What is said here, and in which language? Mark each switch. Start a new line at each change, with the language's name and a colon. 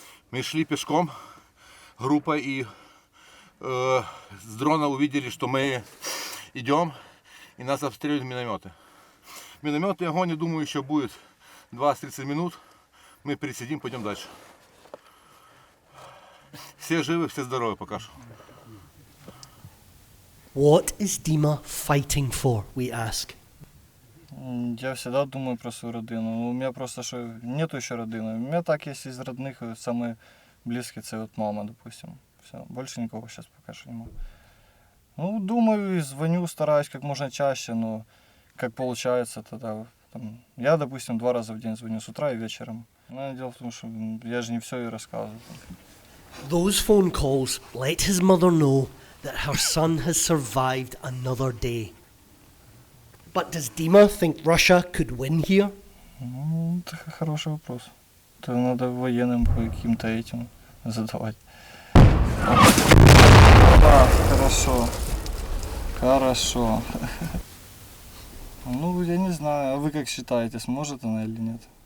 Russian: Мы шли пешком, группой, и с дрона увидели, что мы идем, и нас обстреливают минометы. Минометный огонь, я думаю, еще будет 20-30 минут. Мы пересидим, пойдем дальше. Все живы, все здоровы пока что.
English: What is Dima fighting for, we ask?
Russian: Я всегда думаю про свою родину. У меня просто нету еще родины. У меня так есть из родных, самые близкие, это вот мама, допустим. Все, больше никого сейчас пока что нема. Ну, думаю и звоню, стараюсь как можно чаще, но как получается тогда. Я, допустим, 2 раза в день звоню, с утра и вечером. Но дело в том, что я же не все ей рассказываю.
English: Those phone calls let his mother know that her son has survived another day. But does Dima think Russia could win here?
Russian: Это хороший вопрос. Это надо военным каким-то этим задавать. Да, хорошо. Хорошо. Ну, я не знаю, а вы как считаете, сможет она или нет?